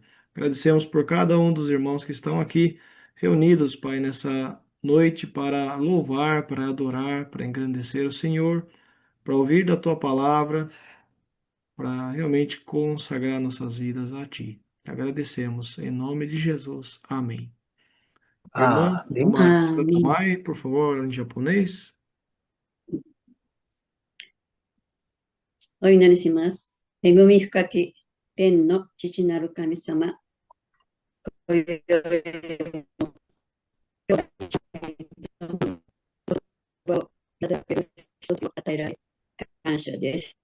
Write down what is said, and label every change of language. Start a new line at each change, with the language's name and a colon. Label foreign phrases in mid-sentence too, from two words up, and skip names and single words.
Portuguese: Agradecemos por cada um dos irmãos que estão aqui reunidos, Pai, nessa noite para louvar, para adorar, para engrandecer o Senhor, para ouvir da tua palavra, para realmente consagrar nossas vidas a Ti. Te agradecemos em nome de Jesus. Amém. Irmã, Amém. uma
Japanese: アーメン。
Portuguese: Tsukatamai, por favor, em japonês.
Japanese: お祈りします。恵み深き天の父なる神様、今宵をいただける一つを与えられ、感謝です。